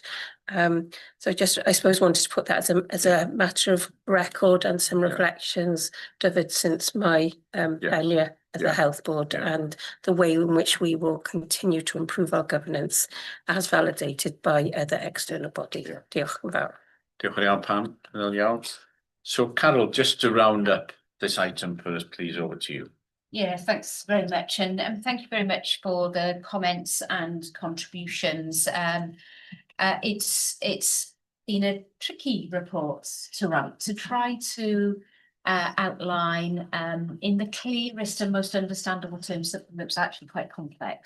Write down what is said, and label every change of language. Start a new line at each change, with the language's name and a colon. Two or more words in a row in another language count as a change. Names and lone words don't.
English: So I suppose wanted to put that as a matter of record and some reflections, David, since my tenure as the health board, and the way in which we will continue to improve our governance as validated by other external bodies.
Welsh: Diolch yn fawr. Diolch yn iawn, Pam.
English: So Carol, just to round up this item for us, please, over to you. Yeah, thanks very much, and thank you very much for the comments and contributions. It's been a tricky report to write, to try to outline in the clearest and most understandable terms that looks actually quite complex.